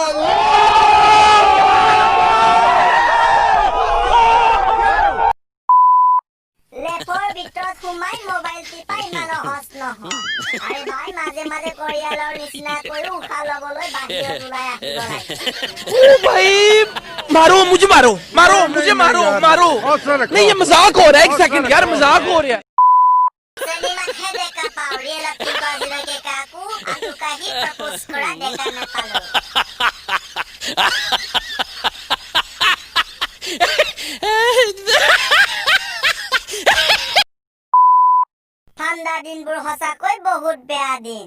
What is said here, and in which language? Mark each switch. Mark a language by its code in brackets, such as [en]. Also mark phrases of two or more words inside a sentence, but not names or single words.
[as] লেপৰ ভিতৰত সোমাই মোবাইল টিপা ইমান সহজ নহয়। [hi] अरे भाई, [as] মাজে মাজে কৰিয়ালৰ নিচিনাকৈ উশাহ ল'বলৈ বাহিৰত ওলাই আহিব লাগে। [hi] भाई मारो मुझे, मारो मारो मुझे, मारो मारो। नहीं, ये मजाक हो रहा है। एक सेकंड यार, मजाक हो रहा है। [as] চিনেমাতহে দেখা পাওঁ, ৰিয়েলিটিত আজিলৈকে কাকো আঁঠুকাঢ়ি প্ৰপ'জ কৰা দেখা নাপালোঁ। ঠাণ্ডা দিনবোৰ সঁচাকৈ বহুত বেয়া দিন।